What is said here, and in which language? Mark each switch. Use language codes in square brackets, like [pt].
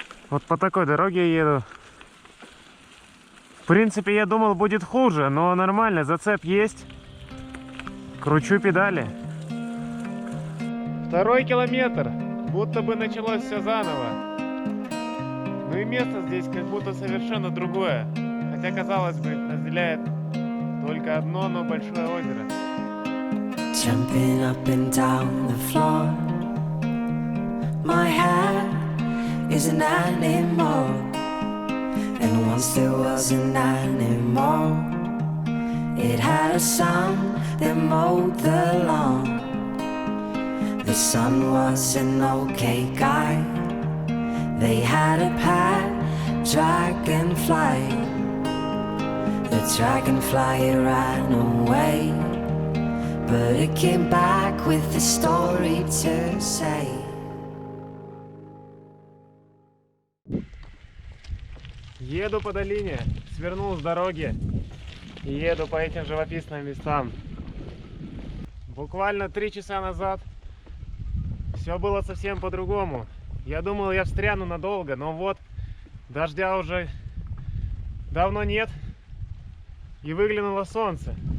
[ru] Вот по такой дороге я еду. В принципе, я думал, будет хуже, но нормально, зацеп есть. Кручу педали. 2-й километр. Будто бы началось все заново. Ну и место здесь как будто совершенно другое. Хотя, казалось бы, разделяет только одно, но большое озеро. [en] Jumping up and down the floor. My hair is an animal, and once there was an animal. It had a son that mowed the lawn. The son was an okay guy. They had a pet dragonfly. The dragonfly ran away, but it came back with a story to say. [ru] Еду по долине, свернул с дороги и еду по этим живописным местам. Буквально 3 часа назад все было совсем по-другому. Я думал, я встряну надолго, но вот дождя уже давно нет, и выглянуло солнце.